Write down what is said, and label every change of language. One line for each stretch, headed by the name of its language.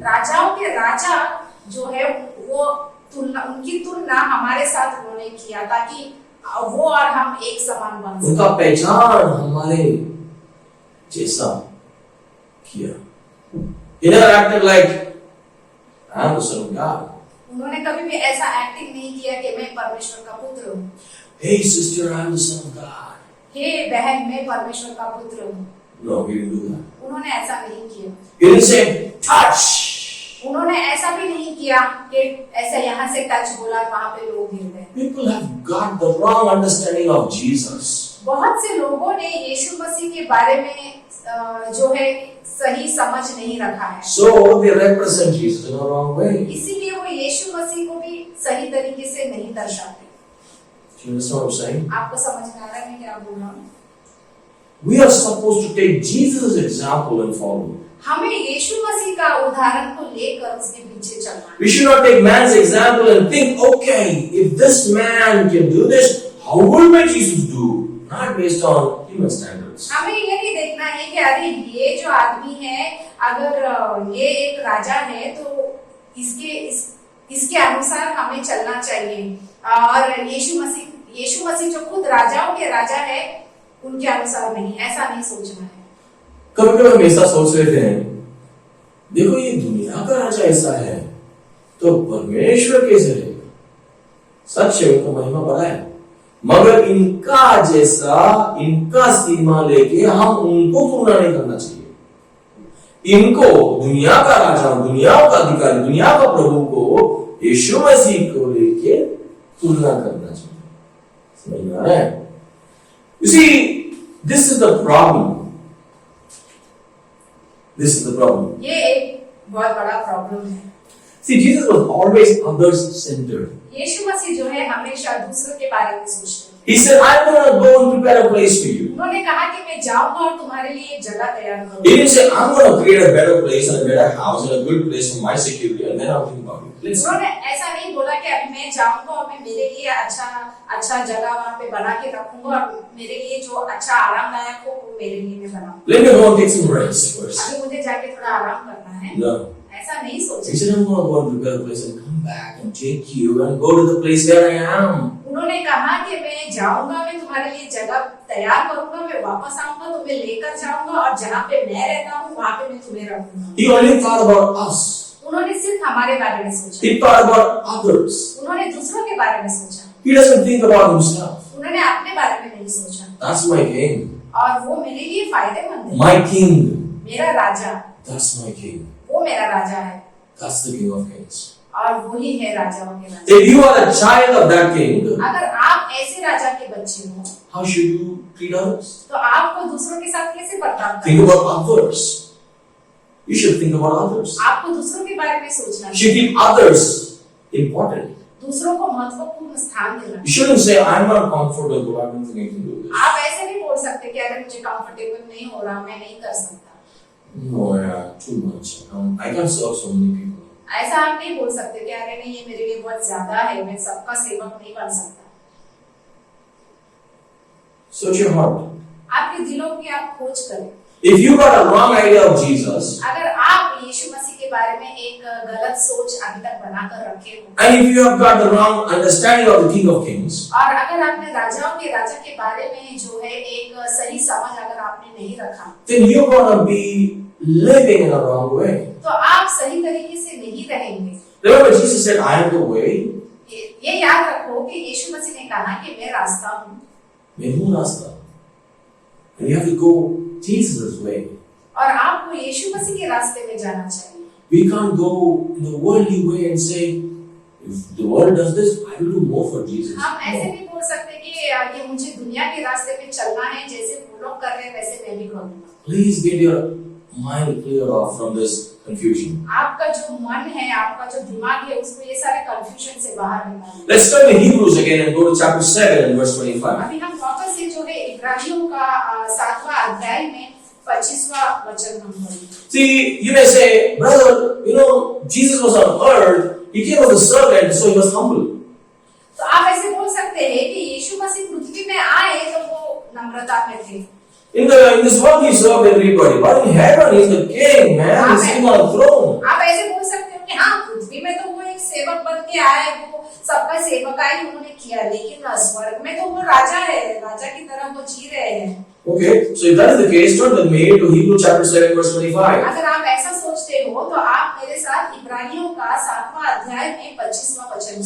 Hindi: राजाओं के राजा जो है वो उनकी तुलना हमारे साथ उन्होंने किया ताकि वो और हम एक समान बन सकें। उनका पहचान हमारे जैसा किया।
English: He never acted like I am the Son of God.
Hindi: उन्होंने कभी भी ऐसा एक्टिंग नहीं किया कि मैं परमेश्वर का पुत्र हूँ।
English: Hey sister, I am the Son of God.
Hindi: हे बहन, मैं परमेश्वर का पुत्र हूँ।
English: No, he didn't do that.
Hindi: उन्होंने ऐसा नहीं किया।
English: He didn't say touch.
Hindi: उन्होंने ऐसा भी नहीं किया कि ऐसा यहाँ से टच बोला वहाँ पे लोग गिर गए।
English: People have got the wrong understanding of Jesus.
Hindi: बहुत से लोगों ने यीशु मसीह के बारे में जो है सही समझ नहीं रखा है।
English: So they represent Jesus in a wrong way.
Hindi: इसीलिए वो यीशु मसीह को भी सही तरीके से नहीं दर्शाते।
English: Do you understand what I'm saying?
Hindi: आपको समझ में आ रहा है मैं क्या बोल रहा हूँ?
English: We are supposed to take Jesus' example and follow.
Hindi: हमें यीशु मसीह का उदाहरण को लेकर उसके पीछे चलना है।
English: We should not take man's example and think, okay, if this man can do this, how will my Jesus do? Not based on human standards.
Hindi: हमें ये नहीं देखना है कि अरे ये जो आदमी है अगर ये एक राजा है तो इसके अनुसार हमें चलना चाहिए। और यीशु मसीह जो खुद राजाओं के राजा है उनके अनुसार नहीं, ऐसा नहीं सोचना है। कभी कभी हम ऐसा सोच लेते हैं, देखो ये दुनिया का राजा ऐसा है तो परमेश्वर कैसे रहेगा? सच है, उनका महिमा बड़ा है, मगर इनका जैसा इनका सीमा लेके हम उनको तुलना नहीं करना चाहिए। इनको दुनिया का राजा, दुनिया का अधिकारी, दुनिया का प्रभु को यीशु मसीह को लेके तुलना करना चाहिए। समझ में आ रहा है?
English: You see, this is the problem. This is the problem.
Hindi: ये एक बहुत बड़ा प्रॉब्लम है।
English: See, Jesus was always others-centered.
Hindi: यीशु मसीह जो है हमेशा दूसरों के बारे में सोचते हैं।
English: He said, I'm going to go and prepare a place for you.
Hindi: उन्होंने कहा कि मैं जाऊंगा और तुम्हारे लिए एक जगह तैयार
English: He
Hindi: करूंगा।
English: didn't say, I'm going to create a better place and a better house and a good place for my security and then I'll think about it. Listen.
Hindi: उन्होंने ऐसा नहीं बोला कि अभी मैं जाऊंगा और मैं मेरे लिए अच्छा जगह वहाँ पे बना के रखूंगा और मेरे लिए जो अच्छा आरामदायक हो वो मेरे लिए मैं बनाऊंगा।
English: Let me go and take some rest first.
Hindi: अभी मुझे जाके थोड़ा आराम करना है।
English: No.
Hindi: ऐसा नहीं
English: He
Hindi: सोचा।
English: said, I'm going to go and prepare a place and come back and take you and go to the place where I am.
Hindi: उन्होंने कहा कि मैं जाऊंगा, मैं तुम्हारे लिए जगह तैयार करूंगा, मैं वापस आऊंगा, तुम्हें लेकर जाऊंगा और जहाँ पे मैं रहता हूँ वहाँ पे मैं तुम्हें रखूंगा।
English: He only thought about us.
Hindi: उन्होंने सिर्फ हमारे बारे में सोचा।
English: He thought about others.
Hindi: उन्होंने दूसरों के बारे में सोचा।
English: He doesn't think about himself.
Hindi: उन्होंने अपने बारे में नहीं सोचा।
English: That's my king.
Hindi: और वो मेरे लिए फायदेमंद है।
English: My king.
Hindi: मेरा राजा।
English: That's my king.
Hindi: वो मेरा राजा है।
English: That's the King of Kings.
Hindi: और वही है राजाओं के राजा।
English: If you are a child of that king,
Hindi: अगर आप ऐसे राजा के बच्चे हो,
English: how should you treat others?
Hindi: तो आपको दूसरों के साथ कैसे बर्ताव
English: Think
Hindi: करना?
English: about others. You should think about others.
Hindi: आपको दूसरों के बारे में सोचना
English: You should
Hindi: चाहिए।
English: keep others important.
Hindi: दूसरों को महत्वपूर्ण स्थान देना।
English: You shouldn't say, I'm not comfortable, I don't think I can do this.
Hindi: आप ऐसे नहीं बोल सकते कि अरे मुझे कंफर्टेबल नहीं हो रहा, मैं नहीं कर सकता।
English: No, yeah, too much. I can't serve so many people.
Hindi: ऐसा आप नहीं बोल सकते कि अरे नहीं ये मेरे लिए बहुत ज्यादा है, मैं सबका सेवक नहीं बन सकता।
English: Search your heart.
Hindi: आपके दिलों की आप खोज करें।
English: If you got a wrong idea of Jesus,
Hindi: अगर आप यीशु मसीह के बारे में एक गलत सोच अभी तक बनाकर रखे हो,
English: and if you have got the wrong understanding of the King of Kings,
Hindi: और अगर आपने राजाओं के राजा के बारे में जो है एक सही समझ अगर आपने नहीं रखा,
English: then you're gonna be living in a wrong way.
Hindi: तो आप सही तरीके से नहीं रहेंगे।
English: Remember, Jesus said, I am the way.
Hindi: ये याद रखो कि यीशु मसीह ने कहा कि मैं रास्ता हूँ। मैं हूँ रास्ता.
English: And you have to go Jesus' way.
Hindi: और आपको यीशु मसीह के रास्ते में जाना चाहिए।
English: We can't go in the worldly way and say, if the world does this, I will do more for Jesus.
Hindi: हम ऐसे नहीं बोल सकते कि ये मुझे दुनिया के रास्ते पे चलना है, जैसे वो लोग कर रहे हैं वैसे मैं भी करूँगा।
English: Please get your mind clear off from this confusion.
Hindi: आपका जो मन है, आपका जो दिमाग है, उसको ये सारे कंफ्यूजन से बाहर निकालिए।
English: Let's turn to Hebrews again and go to chapter 7 and verse 25.
Hindi: अभी हम वापस से जो है इब्रानियों का 7वां अध्याय में 25वां वचन हम पढ़ेंगे।
English: See, you may say, brother, you know, Jesus was on earth, he came as a servant, so he was humble.
Hindi: तो आप ऐसे बोल सकते हैं कि यीशु मसीह पृथ्वी में आए तो वो नम्रता में थे।
English: In this world he served everybody, but in heaven he's the king, man. He's sitting on a throne.
Hindi: आप ऐसे बोल सकते हो कि हाँ पृथ्वी में तो वो एक सेवक बन के आए, वो सबका सेवकाई उन्होंने किया, लेकिन स्वर्ग में तो वो राजा है, राजा की तरह वो जी रहे हैं।
English: Okay, so if that is the case, turn with me to Hebrews chapter 7 verse 25.
Hindi: अगर आप ऐसा सोचते हो तो आप मेरे साथ इब्रानियों का 7वां अध्याय में 25वां वचन।